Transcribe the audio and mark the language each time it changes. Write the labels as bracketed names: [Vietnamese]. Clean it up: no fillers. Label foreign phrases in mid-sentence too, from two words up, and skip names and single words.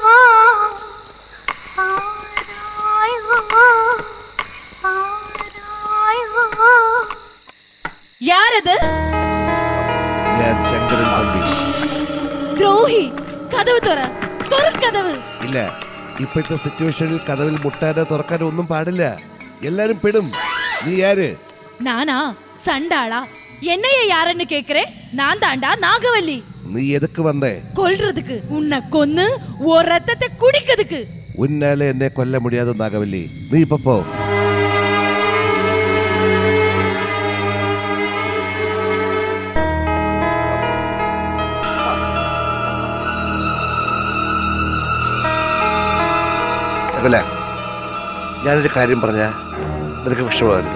[Tamil] யாரது? [Malayalam] ഞാൻ ശങ്കരൻ തമ്പി. [Tamil] துரோகி, கதவு கதவு. [Malayalam] ഇല്ല, ഇപ്പോഴത്തെ സിറ്റുവേഷനിൽ കഥവിൽ മുട്ടാനോ തുറക്കാനോ ഒന്നും പാടില്ല. എല്ലാരും പെടും. നീ ആര്? [Tamil] നാനാ சண்டாளா என்னைய யாருன்னு கேக்குறே? நான் தாண்டா நாகவல்லி. நீ எதுக்கு வந்தே? கொல்றதுக்கு, உன்னை கொன்னு ஒரு ரத்தத்தை குடிக்கிறதுக்கு. உன்னாலே என்னை கொல்ல முடியாதே நாகவல்லி, [Malayalam] നീ ഇപ്പൊ പോ. ഞാനൊരു കാര്യം പറഞ്ഞ നിനക്ക് വിഷമമായിരുന്നു.